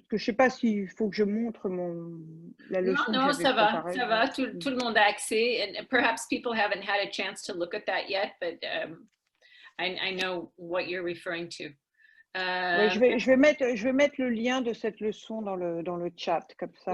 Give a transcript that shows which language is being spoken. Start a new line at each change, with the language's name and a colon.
French: Je ne sais pas s'il faut que je montre la leçon que j'avais préparée. Ça va. Tout le monde a accès.
English: And perhaps people haven't had a chance to look at that yet, but I know what you're referring to.
French: Ouais, je vais mettre le lien de cette leçon dans le chat, comme ça.